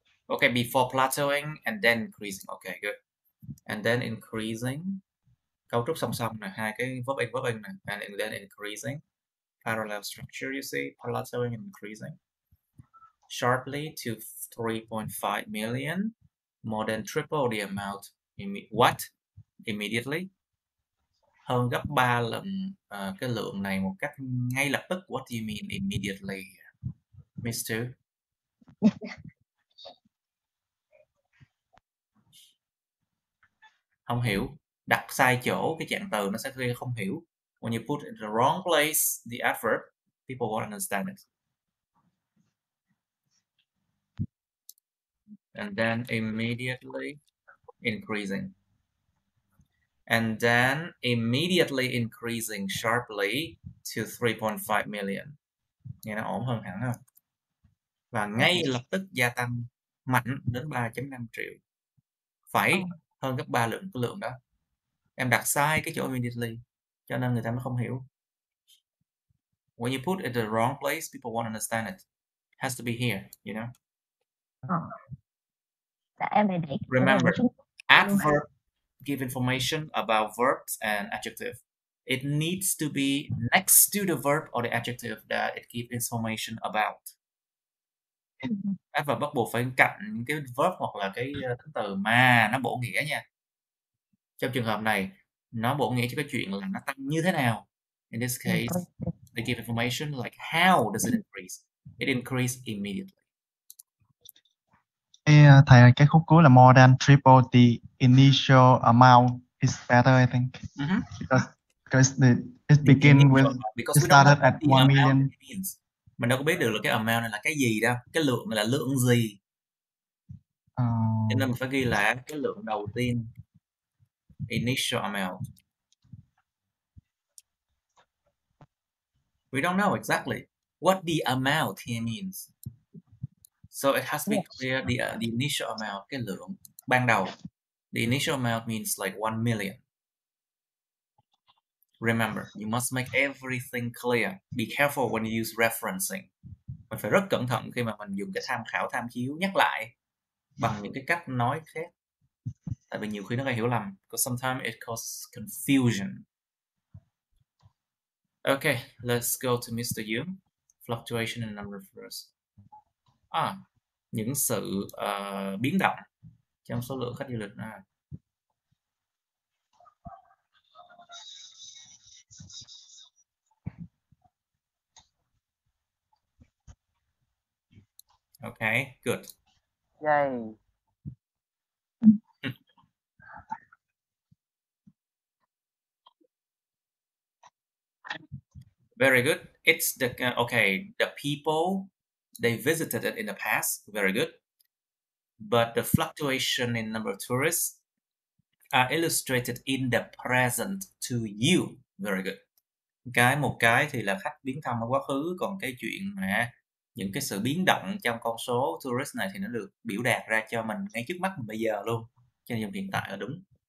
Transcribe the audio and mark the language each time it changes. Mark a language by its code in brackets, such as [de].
[en] Okay, before plateauing and then increasing. Okay, good. And then increasing. [vi] Cấu trúc song song này, hai cái verb in này, [en] and then increasing. Parallel structure, you see, plateauing and increasing. Sharply to 3.5 million, more than triple the amount. What? Immediately. [vi] Hơn gấp 3 lần cái lượng này một cách ngay lập tức. [en] What do you mean immediately, Miss Two? [vi] Không hiểu. Đặt sai chỗ cái trạng từ nó sẽ gây không hiểu. [en] When you put in the wrong place the adverb, people won't understand it. And then immediately increasing. And then immediately increasing sharply to 3.5 million. [vi] Nghe nó ổn hơn hẳn không? Và ngay lập tức gia tăng mạnh đến 3.5 triệu. Phải hơn gấp 3 lần cái lượng đó. Em đặt sai cái chỗ immediately, cho nên người ta mới không hiểu. [en] When you put it in the wrong place, people won't understand it. It has to be here, you know. [vi] Em này để [en] Remember, adverb give information about verbs and adjective. It needs to be next to the verb or the adjective that it gives information about. [vi] Adverb bắt buộc phải cạnh những cái verb hoặc là cái tính từ mà nó bổ nghĩa nha. Trong trường hợp này, nó bổ nghĩa cho cái chuyện là nó tăng như thế nào. [en] In this case, they give information like how does it increase? It increased immediately. [vi] Thầy, cái khúc cuối là [en] more than triple the initial amount is better, I think. Because it begin with, it started at 1 million. [vi] Mình đâu có biết được là cái amount này là cái gì đâu. Cái lượng này là lượng gì. Cho nên mình phải ghi là cái lượng đầu tiên. [en] Initial amount. We don't know exactly what the amount here means. So it has to be clear the initial amount, [vi] cái lượng ban đầu. [en] The initial amount means like 1 million. Remember, you must make everything clear. Be careful when you use referencing. [vi] Mình phải rất cẩn thận khi mà mình dùng cái tham khảo, tham chiếu, nhắc lại bằng những cái cách nói khác. Tại vì nhiều khi nó gây hiểu lầm. [en] Because sometimes it causes confusion. Okay, let's go to Mr. Yu. Fluctuation in number first. [vi] Những sự biến động trong số lượng khách du lịch. [en] Okay, good. Yay. Very good. It's the the people, they visited it in the past. Very good. But the fluctuation in number of tourists are illustrated in the present to you. Very good. [vi] Một cái thì là khách viếng thăm ở quá khứ, còn cái chuyện mà những cái sự biến động trong con số tourist này thì nó được biểu đạt ra cho mình ngay trước mắt mình bây giờ luôn. Cho nên dùng hiện tại là đúng.